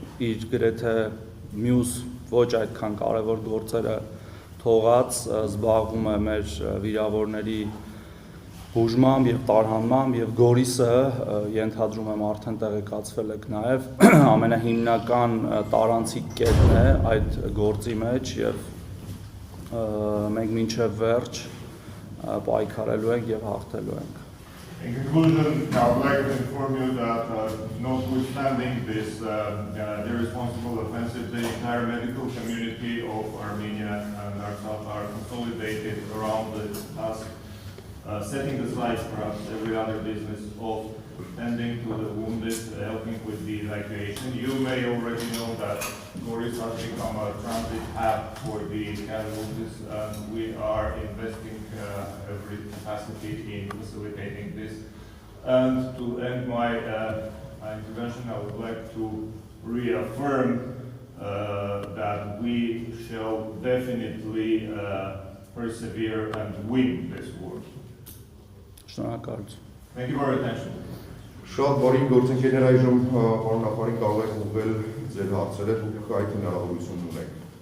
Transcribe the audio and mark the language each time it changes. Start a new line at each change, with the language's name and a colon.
Armenian: իր գրեթե մյուս ոչ այդքան կարևոր գործերը թողած զբաղվում է մեր վիրավորների բուժմամբ եւ տարհանմամբ եւ Գորիսը ենթադրում եմ արդեն տեղեկացվել եք նաեւ ամենահիմնական տարանցիկ կետն է այդ գործի մեջ եւ մենք մինչեւ վերջ պայքարելու ենք եւ հաղթելու ենք։
English: In conclusion, I would like to inform you that notwithstanding this irresponsible offensive, the entire medical community of Armenia and Artsakh are consolidated around the task, setting aside perhaps every other business of tending to the wounded, helping with the evacuation. You may already know that Goriz has become a transit hub for the casualties, and we are investing every capacity in facilitating this. And to end my intervention, I would like to reaffirm that we shall definitely persevere and win this war. Thank you for your attention.
Armenian: Շատ բարի գործընկերներ, այժմ պարոն նախարարին կարող եք ուղղել ձեր հարցերը, դուք այդ հնարավորությունն ունեք։